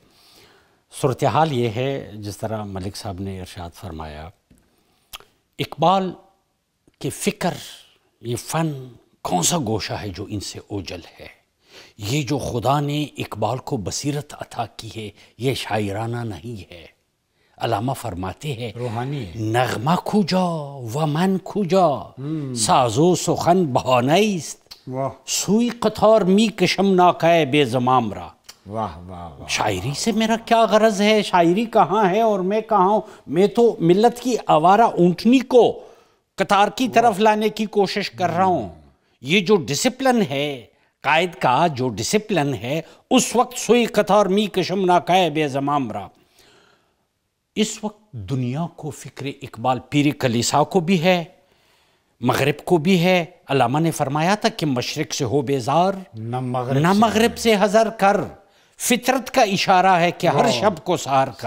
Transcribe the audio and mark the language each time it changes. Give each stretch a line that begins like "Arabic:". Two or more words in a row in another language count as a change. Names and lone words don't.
Urdu: صورتحال یہ ہے جس طرح ملک صاحب نے ارشاد فرمایا، اقبال کے فکر، یہ فن کون سا گوشہ ہے جو ان سے اوجل ہے. یہ جو خدا نے اقبال کو بصیرت عطا کی ہے یہ شاعرانہ نہیں ہے. علامہ فرماتے ہیں روحانی ہے.
Persian: نغمہ کجا و من کجا، ساز و سخن بہانه است، سوی قطار می کشم ناقه بے زمام را.
Urdu: واہ واہ واہ. شاعری سے میرا کیا غرض ہے، شاعری کہاں ہے اور میں کہاں ہوں. میں تو ملت کی آوارہ اونٹنی کو قطار کی طرف لانے کی کوشش کر رہا ہوں. یہ جو ڈسپلن ہے قائد کا، جو ڈسپلن ہے، اس وقت
Persian: سوئی قطار می کشم ناقه بے زمام را.
Urdu: اس وقت دنیا کو فکر اقبال پیر کلیسا کو بھی ہے، مغرب کو بھی ہے. علامہ نے فرمایا تھا کہ مشرق سے ہو بیزار، نہ مغرب سے حذر کر، فطرت کا اشارہ ہے کہ ہر شب کو سحر کر.